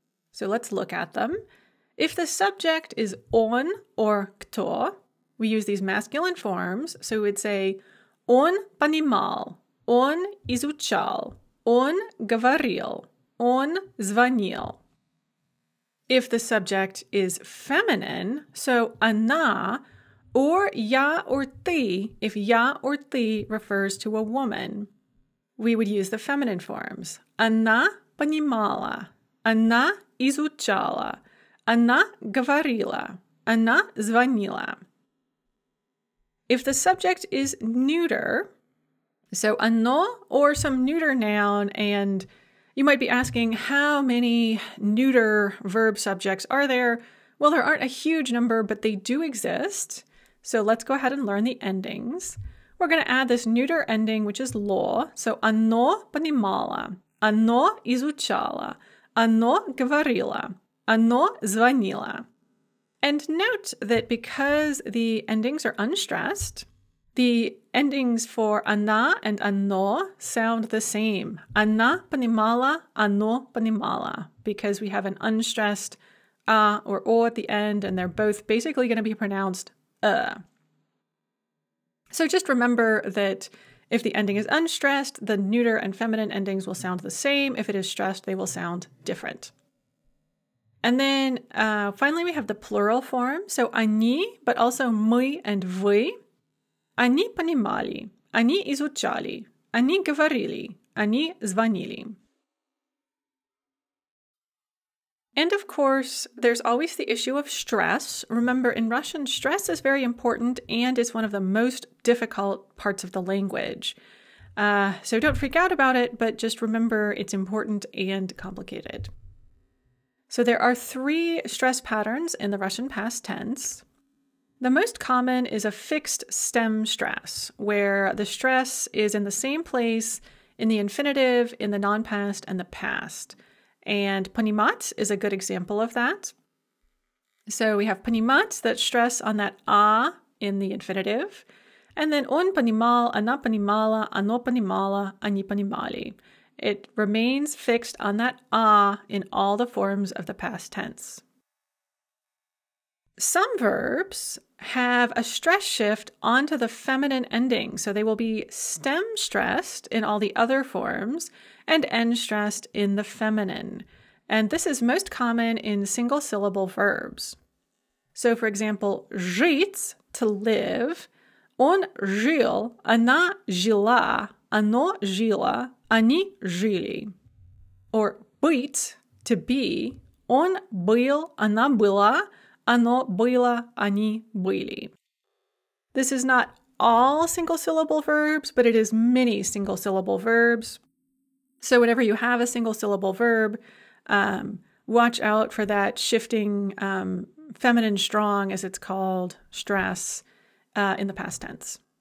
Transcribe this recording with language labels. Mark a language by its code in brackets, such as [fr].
[en] So let's look at them. If the subject is он or кто, we use these masculine forms, so we would say [ru] он понимал, он изучал, он говорил, он звонил. [en] If the subject is feminine, so она, or я or ты, if я or ты refers to a woman, we would use the feminine forms. [ru] Она понимала, она изучала, она говорила, она звонила. [en] If the subject is neuter, so оно or some neuter noun, and you might be asking, how many neuter verb subjects are there? Well, there aren't a huge number, but they do exist. So let's go ahead and learn the endings. We're going to add this neuter ending, which is lo. [ru] So оно понимало, оно изучало, оно говорило, оно звонило. [en] And note that because the endings are unstressed, the endings for она and оно sound the same. [ru] Она понимала, оно понимало, [en] because we have an unstressed a or o at the end, and they're both basically going to be pronounced So just remember that if the ending is unstressed, the neuter and feminine endings will sound the same. If it is stressed, they will sound different. And then finally, we have the plural form. So они, but also мы and вы. [ru] Они понимали, они изучали, они говорили, они звонили. [en] And of course, there's always the issue of stress. Remember, in Russian, stress is very important and is one of the most difficult parts of the language. So don't freak out about it, but just remember it's important and complicated. So there are 3 stress patterns in the Russian past tense. The most common is a fixed stem stress, where the stress is in the same place in the infinitive, in the non-past, and the past. And понимать is a good example of that. So we have понимать, that stress on that a in the infinitive. And then [ru] он понимал, она понимала, оно понимало, они понимали. [en] It remains fixed on that a in all the forms of the past tense. Some verbs have a stress shift onto the feminine ending, so they will be stem stressed in all the other forms and end stressed in the feminine. And this is most common in single syllable verbs. So for example, [ru] жить, [en] to live, [ru] он жил, она жила, оно жило, они жили. Or быть, [en] to be, [ru] он был, она была, оно было, они были. [en] This is not all single-syllable verbs, but it is many single-syllable verbs. So whenever you have a single-syllable verb, watch out for that shifting feminine strong, as it's called, stress in the past tense.